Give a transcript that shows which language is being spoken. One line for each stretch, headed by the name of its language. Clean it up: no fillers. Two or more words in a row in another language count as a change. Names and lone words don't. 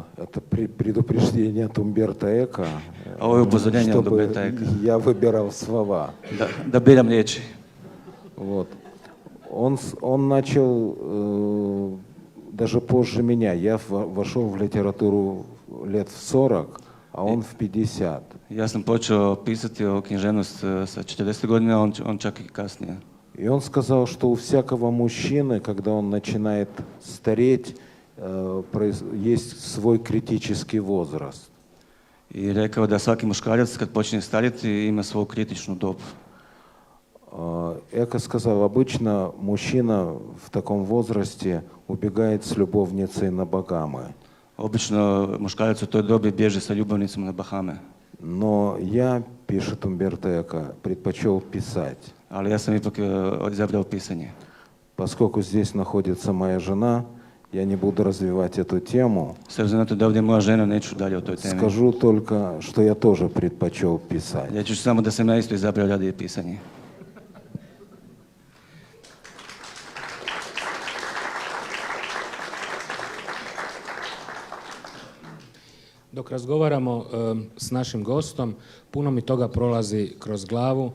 Russian: Это предупреждение от Умберто Эко,
Croatian: Ovo je upozorenje od
Russian: чтобы
Croatian: Umberta Eka.
Russian: я выбирал слова.
Croatian: Da biram riječi.
Russian: Вот. Он начал даже позже меня. Я вошел в литературу лет в 40, а он в 50.
Croatian: Ja sam počeo pisati o književnost sa 40 godina, on čak i kasnije.
Russian: И он сказал, что у всякого мужчины, когда он начинает стареть, есть свой критический возраст.
Croatian: I rekao da svaki muškarac kad počne starjeti ima svoju kritičnu dob.
Russian: Эко сказал, обычно мужчина в таком возрасте убегает с любовницей на Багамы.
Croatian: Obično muškarac u toj dobi bježe sa ljubavnicom na Bahame.
Russian: Но я, пишет Умберто Эко, предпочел писать.
Croatian: Ali ja sam ipak izabrao pisanje.
Russian: Поскольку здесь находится моя жена, я не буду развивать эту тему.
Croatian: S obzirom na to da ovdje je moja žena, neću dalje o toj temi.
Russian: Скажу только, что я тоже предпочел писать.
Croatian: Reći ću samo da sam ja isto izabrao radije pisanje. Dok razgovaramo s našim gostom, puno mi toga prolazi kroz glavu.